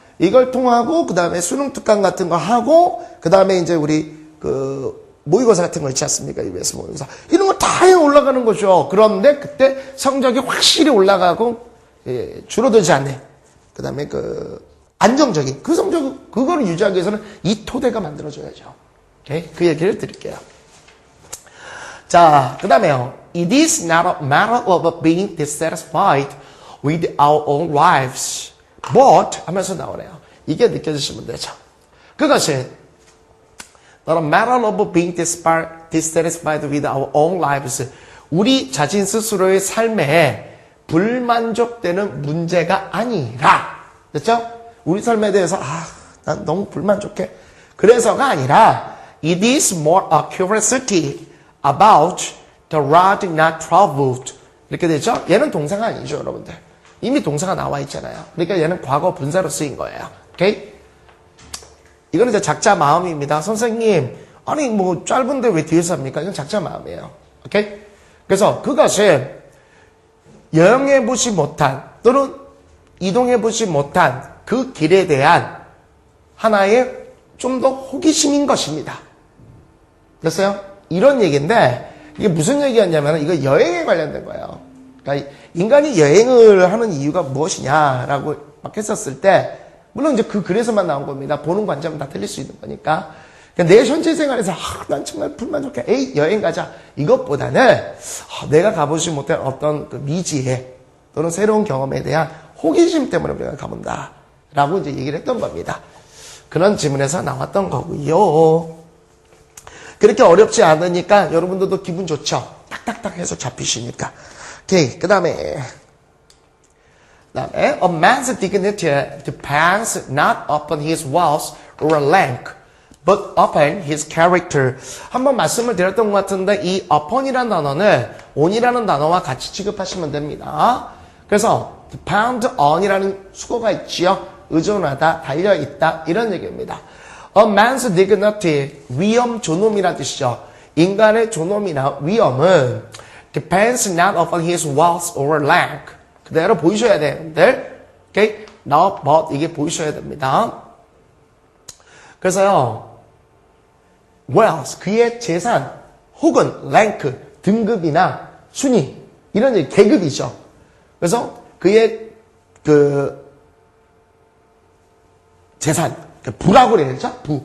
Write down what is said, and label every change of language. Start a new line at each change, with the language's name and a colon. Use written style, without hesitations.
Korean: 이걸 통하고 그 다음에 수능 특강 같은 거 하고 그 다음에 이제 우리 모의고사 같은 거 있지 않습니까? EBS 모의고사 이런 거 다 해 올라가는 거죠. 그런데 그때 성적이 확실히 올라가고 줄어들지 않네. 그 다음에 안정적인 그 성적 그거를 유지하기 위해서는 이 토대가 만들어져야죠. 오케이? 그 얘기를 드릴게요. 자, 그 다음에요.
English: It is not a matter of being dissatisfied with our own lives.
Korean: But 하면서 나오네요. 이게 느껴지시면 되죠. 그것은
English: not a matter of being dissatisfied with our own lives.
Korean: 우리 자신 스스로의 삶에 불만족되는 문제가 아니라 됐죠? 우리 삶에 대해서 난 너무 불만족해. 그래서가 아니라
English: it is more a curiosity about the road not traveled.
Korean: 이렇게 되죠? 얘는 동사가 아니죠, 여러분들. 이미 동사가 나와 있잖아요. 그러니까 얘는 과거 분사로 쓰인 거예요. 오케이? 이거는 이제 작자 마음입니다. 선생님, 짧은데 왜 뒤에서 합니까? 이건 작자 마음이에요. 오케이? 그래서 그것은 여행해보지 못한 또는 이동해보지 못한 그 길에 대한 하나의 좀 더 호기심인 것입니다. 됐어요? 이런 얘기인데 이게 무슨 얘기였냐면 이거 여행에 관련된 거예요. 그러니까 인간이 여행을 하는 이유가 무엇이냐라고 막 했었을 때 물론 이제 그 글에서만 나온 겁니다. 보는 관점은 다 틀릴 수 있는 거니까. 그러니까 내 현재 생활에서 난 정말 불만족해. 여행 가자. 이것보다는 내가 가보지 못한 어떤 그 미지에 또는 새로운 경험에 대한 호기심 때문에 우리가 가본다. 라고 이제 얘기를 했던 겁니다. 그런 질문에서 나왔던 거고요. 그렇게 어렵지 않으니까 여러분들도 기분 좋죠? 딱딱딱 해서 잡히시니까. 오케이.
English: 그 다음에 a man's dignity depends not upon his wealth or rank, but upon his character.
Korean: 한번 말씀을 드렸던 것 같은데 이 upon이라는 단어는 on이라는 단어와 같이 취급하시면 됩니다. 그래서 depend on이라는 수거가 있지요. 의존하다, 달려있다 이런 얘기입니다.
English: A man's dignity,
Korean: 위엄, 존엄이라는 뜻이죠. 인간의 존엄이나 위엄은
English: depends not upon his wealth or rank.
Korean: 그대로 보이셔야 되는데, okay? Not but 이게 보이셔야 됩니다. 그래서요, wealth, 그의 재산, 혹은 rank, 등급이나 순위, 이런 얘기, 계급이죠. 그래서 그의 재산, 부라고 그래야죠?